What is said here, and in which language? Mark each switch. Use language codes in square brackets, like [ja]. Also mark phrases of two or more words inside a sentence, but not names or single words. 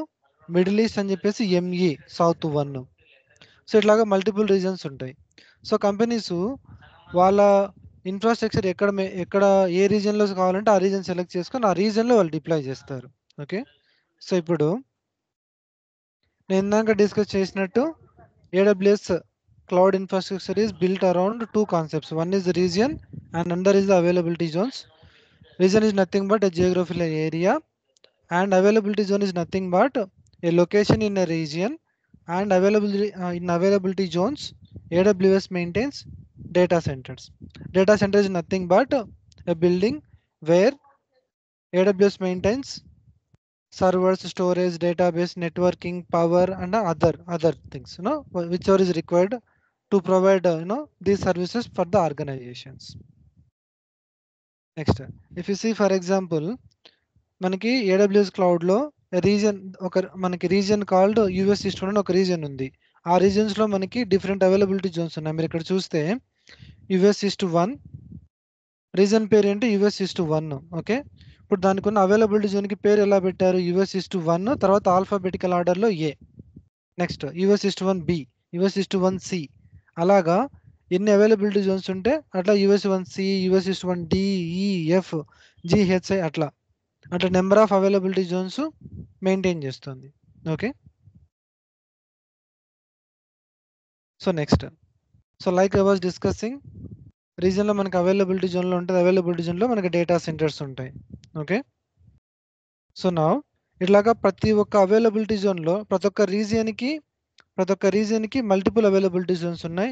[te] మిడిల్ ఈస్ట్ అని చెప్పేసి ఎంఈ సౌత్ 1. సో ఇట్లాగా [en] multiple regions [te] ఉంటాయి. [en] so companies [te] వాళ్ళ ఇన్ఫ్రాస్ట్రక్చర్ ఎక్కడ ఏ రీజియన్లో కావాలంటే ఆ [en] region select [te] చేసుకొని ఆ రీజియన్లో వాళ్ళు డిప్లాయ్ చేస్తారు. [en] okay. so [te] ఇప్పుడు నేను ఇందాక డిస్కస్ చేసినట్టు ఏడబ్ల్యూఎస్ [en] cloud infrastructure is built around 2 concepts. One is the region and another is the availability zones. Region is nothing but a geographical area and availability zone is nothing but a location in a region and availability in availability zones AWS maintains data centers. Data center is nothing but a building where AWS maintains servers, storage, database, networking, power, and other things, whichever is required to provide these services for the organizations. Next, if you see for example, [te] మనకి [en] AWS cloud [te] లో మనకి [en] region called [te] US East అని ఒక రీజన్ ఉంది. ఆ రీజన్స్ లో మనకి [en] different availability zones [te] ఉన్నాయి. మీరు ఇక్కడ చూస్తే US East 1 రీజన్ పేరు ఏంటి US East 1. ఓకే, ఇప్పుడు దానికి ఉన్న [en] availability zone [te] కి పేరు ఎలా పెట్టారు? US East 1 తర్వాత [en] alphabetical order [te] లో A. నెక్స్ట్ US East 1B, US East 1C. అలాగా ఎన్ని [en] availability zones [te] ఉంటే అట్లా US 1C, US East 1D, E, F, G, H, I అట్లా [en] number of availability zones maintain [te] చేస్తుంది. [en] okay, so next, so like I was discussing, [te] రీజన్లో మనకి [en] availability zone-lo [te] ఉంటుంది, [en] availability zone-lo [te] మనకి [en] data centers [te] ఉంటాయి. [en] okay, so [te] నా ఇట్లాగా ప్రతి ఒక్క అవైలబిలిటీ జోన్లో ప్రతి ఒక్క రీజియన్కి [en] multiple availability zones [te] ఉన్నాయి.